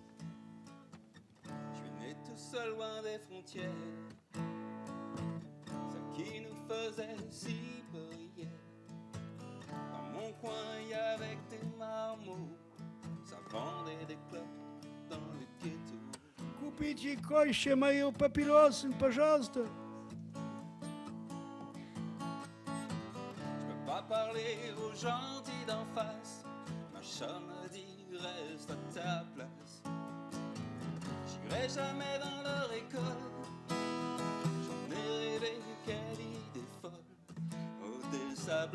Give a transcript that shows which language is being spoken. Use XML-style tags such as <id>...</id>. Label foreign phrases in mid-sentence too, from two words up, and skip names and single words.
<fr>Je suis né tout seul loin des frontières, celles qui nous faisaient si briller. Dans mon coin, il y avait des marmots, ça vendait des clopes dans le ghetto.</fr> <ru>Купите еще мою папиросу, пожалуйста.</ru> <fr>Je peux pas parler aux gentils d'en face, ma chum me dit reste à ta place. J'irai jamais dans leur école, j'en ai rêvé, quelle idée folle.</fr>